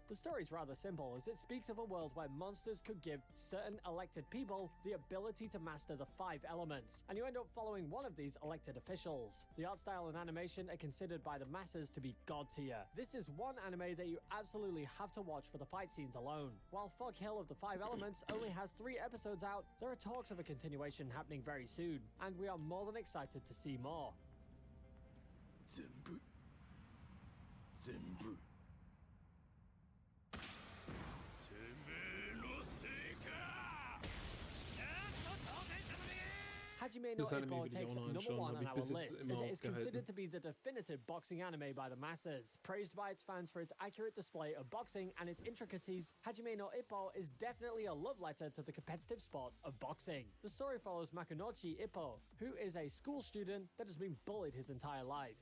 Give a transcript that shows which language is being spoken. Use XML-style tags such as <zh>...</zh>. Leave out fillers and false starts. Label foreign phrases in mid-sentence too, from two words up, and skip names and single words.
<en>The story is rather simple, as it speaks of a world where monsters could give certain elected people the ability to master the 5 elements, and you end up following one of these elected officials. The art style and animation are considered by the masses to be god tier. This is one anime that you absolutely have to watch for the fight scenes alone. While Fog Hill of the 5 Elements only has 3 episodes out, there are talks of a continuation happening very soon, and we are more than excited to see more.</en> <ja>全部てめえのせいか。</ja> <en>Hajime no</en> <de>Das Anime</de> <en>Ippo</en> <de>will ich</de> <en>takes</en> <de>auch noch</de> <en>number</en> <de>anschauen,</de> <en>1</en> <de>habe</de> <en>on</en> <de>ich bis</de> <en>our</en> <de>jetzt</de> <en>list,</en> <de>immer</de> <en>as it is considered</en> <de>aufgehalten.</de> <en>to be the definitive boxing anime by the masses. Praised by its fans for its accurate display of boxing and its intricacies, Hajime no Ippo is definitely a love letter to the competitive sport of boxing. The story follows Makunochi Ippo, who is a school student that has been bullied his entire life.</en>